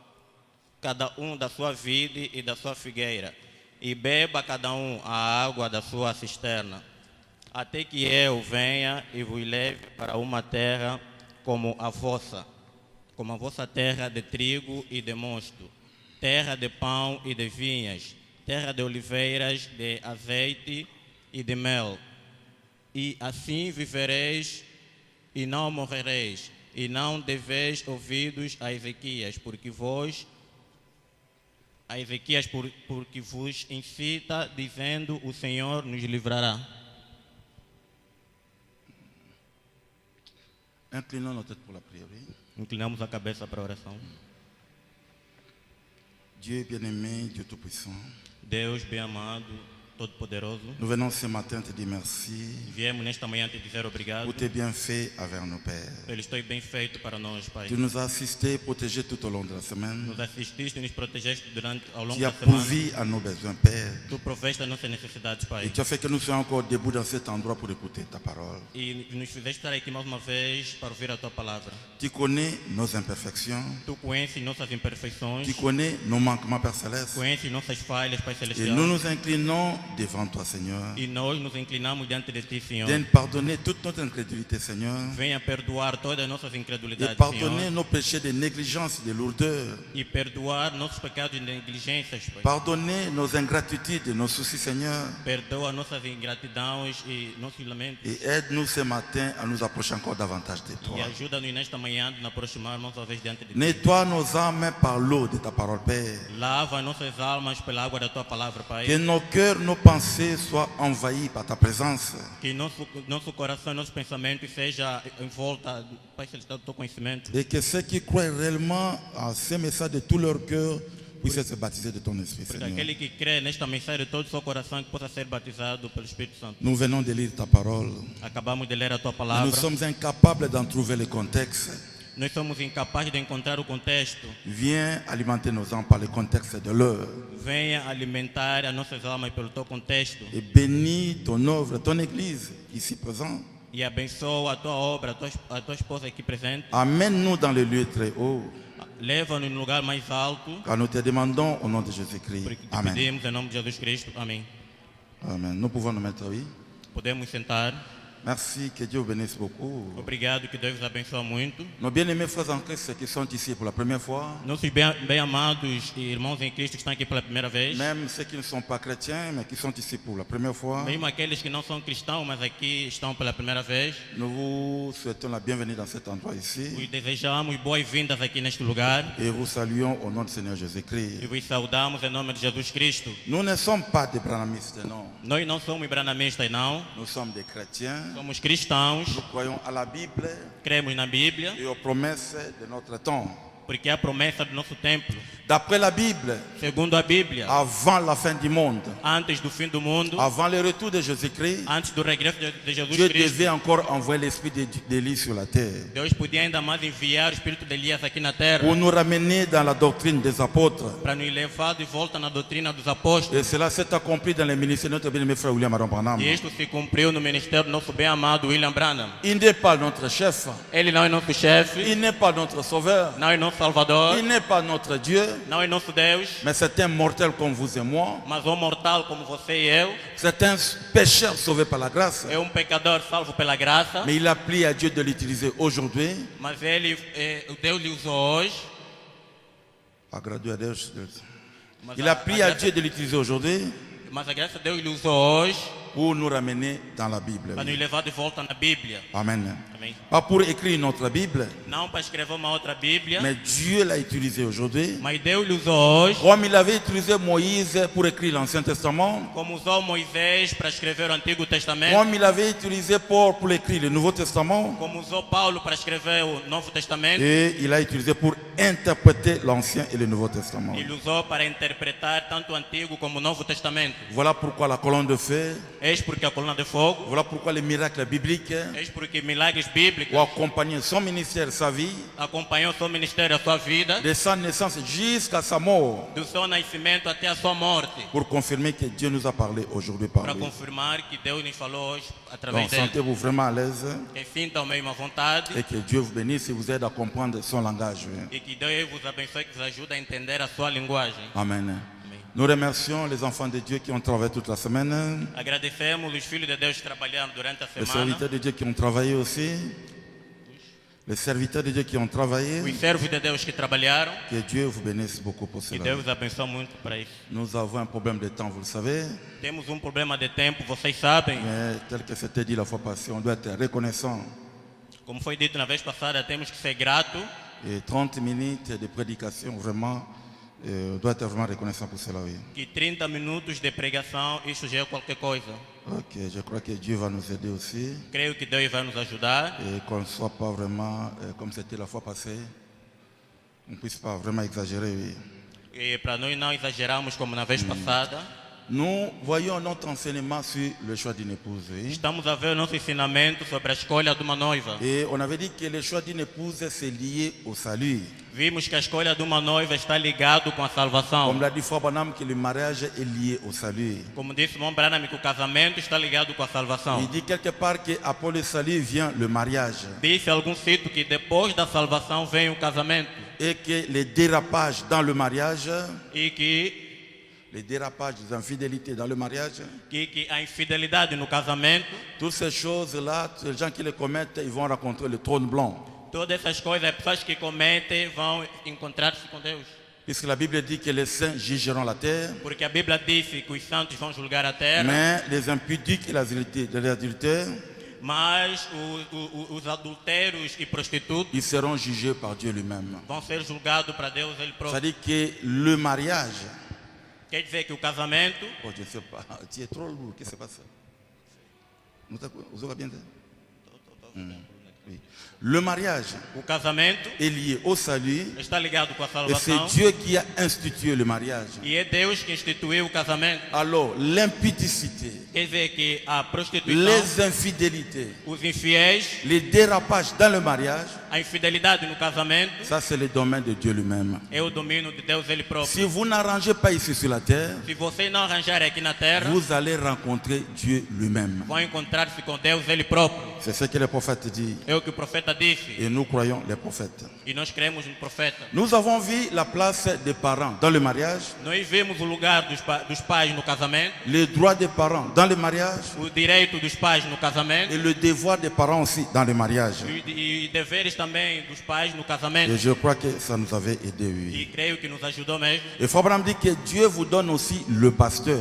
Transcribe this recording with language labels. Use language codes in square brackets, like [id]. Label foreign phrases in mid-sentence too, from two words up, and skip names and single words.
[pt] vide e da sua figueira, e beba cada um a água da sua cisterna, até que eu venha e vos leve para uma terra como a vossa, como a vossa terra de trigo e de mosto, terra de pão e de vinhas, terra de oliveiras, de azeite e de mel. E assim vivereis e não morrereis, e não deveis ouvidos a Ezequias, porque vos incita, dizendo: o Senhor nos livrará. [fr] Inclinons nos têtes pour la prière. [pt] Inclinamos a cabeça para a oração. [fr] Dieu bien-aimé, Dieu tout-puissant, [pt] Deus bem-amado, todo-poderoso, [fr] nous venons ce matin te dire merci [pt] viemos nesta manhã te dizer obrigado [fr] pour tes bienfaits envers nos pères. [pt] pelo teu bem feito para nós, Pai. [fr] Tu nous as assistés, protégés tout au long de la semaine. [pt] Nos assististe e nos protegeste ao longo [fr] Tu as [pt] da semana. [fr] pourvu à nos besoins, Père. [pt] Tu proveste as nossas necessidades, [fr] Et [pt] Pai. [fr] tu as fait que nous soyons encore debout dans cet endroit pour écouter ta parole. [pt] E nos fizeste estar aqui mais uma vez para ouvir a tua palavra. [fr] Tu connais nos imperfections. [pt] Tu conheces nossas imperfeições, [fr] Tu connais nos manquements, Père Céleste. [pt] conheces nossas falhas, Pai [fr] Et [pt] Celestial. [fr] nous nous inclinons devant toi, Seigneur. [pt] E nós nos inclinamos diante de Ti, Senhor. [fr] Viens pardonner toute notre incrédulité, Seigneur. [pt] Venha perdoar todas as nossas [fr] Et [pt] incredulidades, [fr] pardonner [pt] Senhor. [fr] nos péchés de négligence, de lourdeur. [pt] E perdoar nossos pecados e negligências, Pai. [fr] Pardonner nos ingratitudes, nos soucis, Seigneur. [pt] Perdoa nossas ingratidões e nossos lamentos. [fr] Et aide-nous ce matin à nous approcher encore davantage de toi. [pt] E ajuda-nos nesta manhã a nos aproximar mais uma vez diante de Ti. [fr] Nettoie nos âmes par l'eau de ta parole, Père. [pt] Lava nossas almas pela água da Tua palavra, Pai. [fr] Que nos cœurs, nos pensées soient envahis par ta présence. [pt] Que nosso coração, nossos pensamentos seja em volta, Pai Celestial, do Teu conhecimento. [fr] Et que ceux qui croient réellement à ces messages de tout leur cœur puissent se baptiser de ton Esprit, [pt] Porque [fr] Seigneur. [pt] aquele que crê nesta mensagem de todo o seu coração que possa ser batizado pelo Espírito Santo. [fr] Nous venons de lire ta parole. [pt] Acabamos de ler a Tua [fr] Nous [pt] palavra. [fr] sommes incapables d'en trouver le contexte. [pt] Nós somos incapazes de encontrar o contexto. [fr] Viens alimenter nos âmes par le contexte de l'heure. [pt] Venha alimentar as nossas almas pelo Teu contexto. [fr] Et bénis ton œuvre, ton Église ici présente. [pt] E abençoa a Tua obra, a tua esposa aqui presente. [fr] Amène-nous dans le lieu très haut. [pt] Leva-nos no lugar mais alto. [fr] Car nous te demandons au nom de Jésus-Christ. [pt] Porque te [fr] Amen. [pt] pedimos em nome de Jesus Cristo. Amém. [fr] Amen. Nous pouvons nous mettre, oui. [pt] Podemos sentar. [fr] Merci, que Dieu vous bénisse beaucoup. [pt] Obrigado, que Deus vos abençoe muito. [fr] Nos bien-aimés frères en Christ qui sont ici pour la première fois, [pt] Nossos bem-amados irmãos em Cristo que estão aqui pela primeira vez. [fr] même ceux qui ne sont pas chrétiens, mais qui sont ici pour la première fois, [pt] Mesmo aqueles que não são cristãos, mas aqui estão pela primeira vez. [fr] nous vous souhaitons la bienvenue dans cet endroit ici [pt] Vos desejamos boas-vindas aqui neste lugar. [fr] et vous saluons au nom du Seigneur [pt] E [fr] Jésus-Christ. [pt] vos saudamos em nome de Jesus Cristo. [fr] Nous ne sommes pas des branamistes, non. [pt] Nós não somos branamistas, não. [fr] Nous sommes des chrétiens. [pt] Somos cristãos. [fr] Nous croyons à la Bible [pt] Cremos na Bíblia, [fr] et aux promesses de notre temps. [pt] porque é a promessa do nosso templo. [fr] D'après la Bible, [pt] Segundo a Bíblia, [fr] avant la fin du monde, [pt] antes do fim do mundo, [fr] avant le retour de Jésus-Christ, [pt] antes do regresso de Jesus [fr] Dieu [pt] Cristo, [fr] devait encore envoyer l'esprit d'Élie sur la terre [pt] Deus podia ainda mais enviar o Espírito de Elias aqui na terra [fr] pour nous ramener dans la doctrine des apôtres. [pt] para nos levar de volta na doutrina dos apóstolos. [fr] Et cela s'est accompli dans les ministères de notre bien-aimé frère William Aaron Branham. [pt] E isto se cumpriu no ministério do nosso bem-amado William Branham. [fr] Il n'est pas notre chef, [pt] Ele não é nosso chefe, [fr] il n'est pas notre sauveur, [pt] não é nosso salvador, [fr] il n'est pas notre Dieu, [pt] não é nosso Deus, [fr] mais c'est un mortel comme vous et moi. [pt] mas um mortal como você e eu. [fr] C'est un pécheur sauvé par la grâce. [pt] É um pecador salvo pela graça, [fr] Mais il a pris à Dieu de l'utiliser aujourd'hui. [pt] mas Deus lhe usou hoje. Agradou a Deus. Mas [fr] Il a pris à Dieu de l'utiliser aujourd'hui [pt] mas a graça de Deus lhe usou hoje [fr] pour nous ramener dans la Bible. [pt] para nos levar de volta na Bíblia. [fr] Amen. [pt] Amém. [fr] Pas pour écrire une autre Bible, [pt] Não para escrever uma outra Bíblia, [fr] mais Dieu l'a utilisé aujourd'hui. [pt] mas Deus lhe usou hoje, [fr] Comme il avait utilisé Moïse pour écrire l'Ancien Testament, [pt] como usou Moisés para escrever o Antigo Testamento, [fr] comme il avait utilisé Paul pour écrire le Nouveau Testament, [pt] como usou Paulo para escrever o Novo Testamento, [fr] et il a utilisé pour interpréter l'Ancien et le Nouveau Testament. [pt] ele usou para interpretar tanto o Antigo como o Novo Testamento. [fr] Voilà pourquoi la colonne de feu, [pt] Eis porque a coluna de fogo, [fr] voilà pourquoi les miracles bibliques [pt] eis porque milagres bíblicos [fr] ont accompagné son ministère, sa vie, [pt] acompanhou seu ministério, a sua vida, [fr] de sa naissance jusqu'à sa mort, [pt] do seu nascimento até a sua morte, [fr] pour confirmer que Dieu nous a parlé aujourd'hui par [pt] para [fr] lui. [pt] confirmar que Deus nos falou hoje através [fr] Donc [pt] dele. [fr] sentez-vous vraiment à l'aise [pt] Que sintam mesmo à vontade [fr] et que Dieu vous bénisse et vous aide à comprendre son langage. [pt] e que Deus vos abençoe, que vos ajude a entender a sua linguagem. [fr] Amen. [pt] Amém. [fr] Nous remercions les enfants de Dieu qui ont travaillé toute la semaine, [pt] Agradecemos os filhos de Deus que trabalharam durante a [fr] les [pt] semana, [fr] serviteurs de Dieu qui ont travaillé aussi, Les serviteurs de Dieu qui ont travaillé, [pt] os servos de Deus que trabalharam, [fr] que Dieu vous bénisse beaucoup pour [pt] que [fr] cela. [pt] Deus abençoe muito para isso. [fr] Nous avons un problème de temps, vous le savez, [pt] Temos problema de tempo, vocês sabem. [fr] mais tel que c'était dit la fois passée, on doit être reconnaissant. [pt] Como foi dito na vez passada, temos que ser grato. [fr] Et 30 minutes de prédication, vraiment, on doit être vraiment reconnaissant pour cela, oui. [pt] Que 30 minutos de pregação, isso já é qualquer coisa. [fr] Ok, je crois que Dieu va nous aider aussi. [pt] Creio que Deus vai nos ajudar. [fr] Et qu'on ne soit pas vraiment, comme c'était la fois passée, on ne puisse pas vraiment exagérer, oui. [pt] E para nós não exagerarmos como na vez passada, [fr] Nous voyons notre enseignement sur le choix d'une épouse, oui. [pt] estamos a ver o nosso ensinamento sobre a escolha de uma noiva. [fr] Et on avait dit que le choix d'une épouse, c'est lié au salut. [pt] Vimos que a escolha de uma noiva está ligado com a salvação. [fr] Comme l'a dit Frère Branham, que le mariage est lié au salut. [pt] Como disse Irmão Branham, que o casamento está ligado com a salvação. [fr] Il dit quelque part qu'après le salut vient le mariage. [pt] Disse em algum sítio que depois da salvação vem o casamento. [fr] Et que les dérapages dans le mariage, [pt] E que [fr] les dérapages des infidélités dans le mariage, [pt] a infidelidade no casamento, [fr] toutes ces choses-là, les gens qui les commettent, ils vont rencontrer le trône blanc. [pt] todas essas coisas, as pessoas que cometem vão encontrar-se com Deus. [fr] Puisque la Bible dit que les saints jugeront la terre, [pt] Porque a Bíblia disse que os santos vão julgar a terra, [fr] mais les impudiques et les adultères, [pt] mas os adultérios e prostitutos [fr] ils seront jugés par Dieu lui-même. [pt] vão ser julgados para Deus ele próprio. [fr] C'est-à-dire que le mariage, [pt] Quer dizer que o casamento, [fr] oh, je ne sais pas, tu es trop lourd, qu'est-ce qui se passe? Vous avez bien dit? Oui. Le mariage [pt] o casamento [fr] est lié au salut [pt] está ligado com a [fr] et c'est [pt] salvação [fr] Dieu qui a institué le mariage. [pt] e é Deus que instituiu o casamento. [fr] Alors, l'impudicité, [pt] Quer dizer que a prostituição, [fr] les infidélités, [pt] os infiéis, [fr] les dérapages dans le mariage, [pt] a infidelidade no casamento [fr] ça c'est le domaine de Dieu lui-même. [pt] é o domínio de Deus ele próprio. [fr] Si vous n'arrangez pas ici sur la terre, [pt] Se você não arranjar aqui na terra, [fr] vous allez rencontrer Dieu lui-même. [pt] vão encontrar-se com Deus ele próprio. [fr] C'est ce que le prophète dit. [pt] É o que o profeta disse. [fr] Et nous croyons les prophètes. [pt] E nós cremos no profeta. [fr] Nous avons vu la place des parents dans le mariage, [pt] Nós vemos o lugar dos pais no casamento, [fr] les droits des parents dans le mariage [pt] o direito dos pais no casamento [fr] et le devoir des parents aussi dans le mariage. [pt] e deveres também dos pais no [fr] Et [pt] casamento. [fr] je crois que ça nous avait aidé, oui. [pt] E creio que nos ajudou mesmo. [fr] Et Frère Branham dit que Dieu vous donne aussi le pasteur,